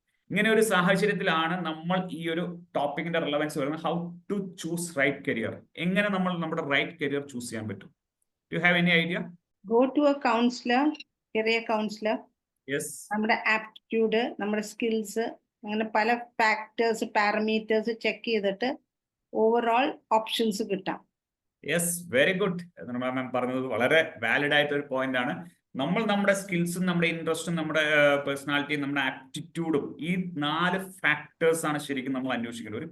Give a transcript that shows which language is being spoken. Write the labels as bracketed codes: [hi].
[ml] ഇങ്ങനെ ഒരു സാഹചര്യത്തിലാണ് നമ്മൾ ഈ ഒരു ടോപ്പിക്കിന്റെ റിലവൻസ് വരുന്നത്. [en] How to choose right career. [ml] എങ്ങനെ നമ്മൾ നമ്മുടെ റൈറ്റ് കരിയർ ചൂസ് ചെയ്യാൻ പറ്റും? [en] You have any idea? Go to a counselor, career counselor. Yes. [ml] നമ്മുടെ ആപ്റ്റിറ്റ്യൂഡ്, നമ്മുടെ സ്കിൽസ്, അങ്ങനെ പല ഫാക്ടേഴ്സ്, പാരമീറ്റേഴ്സ് ചെക്ക് ചെയ്തിട്ട് ഓവറോൾ ഓപ്ഷൻസ് കിട്ടാം. [en] Yes, very good. [ml] മാം പറഞ്ഞത് വളരെ വാലിഡ് ആയിട്ട് ഒരു പോയിന്റ് ആണ്. നമ്മൾ നമ്മുടെ സ്കിൽസും നമ്മുടെ ഇൻട്രസ്റ്റും നമ്മുടെ പേഴ്സണാലിറ്റിയും നമ്മുടെ ആപ്റ്റിറ്റ്യൂഡും ഈ 4 ഫാക്ടേഴ്സ് ആണ് ശരിക്കും നമ്മൾ അന്വേഷിക്കേണ്ടത്.